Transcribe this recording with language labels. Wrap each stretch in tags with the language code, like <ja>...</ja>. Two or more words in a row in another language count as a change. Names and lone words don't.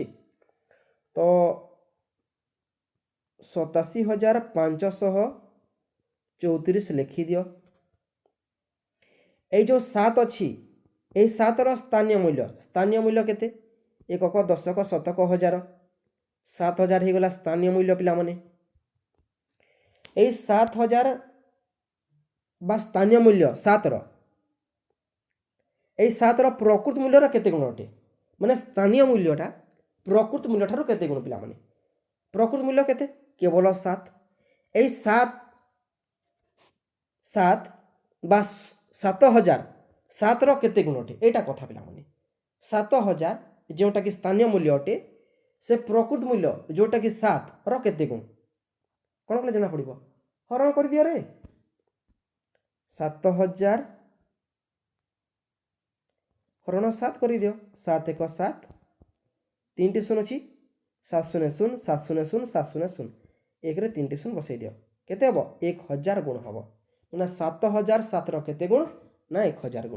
<or>ତ 87,534 ଲେଖିଦିଅ এই ଯେଉଁ 7 ଅଛି এই 7ର ସ୍ଥାନୀୟ ମୂଲ୍ୟ କେତେ ଏକକ ଦଶକ ଶତକ ହଜାର 7,000 ହେଇଗଲା ସ୍ଥାନୀୟ ମୂଲ୍ୟ ପିଲାମାନେ এই 7,000 বা ସ୍ଥାନୀୟ ମୂଲ୍ୟ 7ର এই 7ର ପ୍ରକୃତ ମୂଲ୍ୟର କେତେ ଗୁଣ ଅଟେ ମାନେ ସ୍ଥାନୀୟ ମୂଲ୍ୟଟା ପ୍ରକୃତ ମୂଲ୍ୟଠାରୁ କେତେ ଗୁଣ ପିଲାମାନେ ପ୍ରକୃତ ମୂଲ୍ୟ କେତେ କେବଳ 7 এই 7 বা 7,000 7ର କେତେ ଗୁଣ ଅଟେ ଏଇଟା କଥା ପିଲାମାନେ 7,000 ଯେଉଁଟାକି ସ୍ଥାନୀୟ ମୂଲ୍ୟ ଅଟେ ସେ ପ୍ରକୃତ ମୂଲ୍ୟ ଯେଉଁଟାକି 7ର କେତେ ଗୁଣ କ'ଣ କଲେ ଜଣାପଡ଼ିବ ହରଣ କରିଦିଅ ରେ 7,000 ହରଣ 7 କରିଦିଅ 7 ଏକ 7 3ଟି ଶୂନ ଅଛି 700 700 700 1ରେ 3ଟି ଶୂନ ବସାଇ ଦିଅ କେତେ ହେବ 1000 ଗୁଣ ହେବ ମାନେ 7,000 7ର କେତେ ଗୁଣ ନା 1000 ଗୁଣ।</or>